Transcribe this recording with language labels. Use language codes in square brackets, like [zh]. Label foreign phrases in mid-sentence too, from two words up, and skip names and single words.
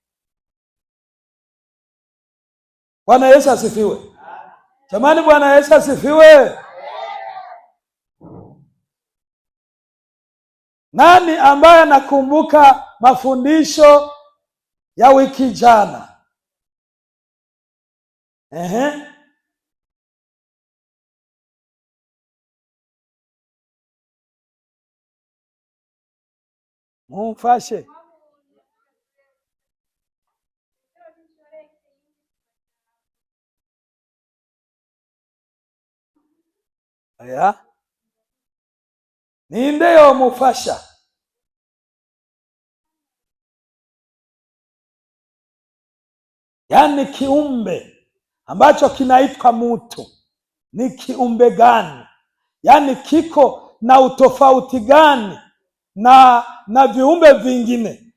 [sw] Bwana Yesu asifiwe. Jamani, Bwana Yesu asifiwe. Nani ambaye anakumbuka mafundisho ya wiki jana? [rw] Mumfashe. Aya. Ninde yo mufasha? [sw] Yaani kiumbe ambacho kinaitwa mtu ni kiumbe gani? Yaani kiko na utofauti gani na viumbe vingine?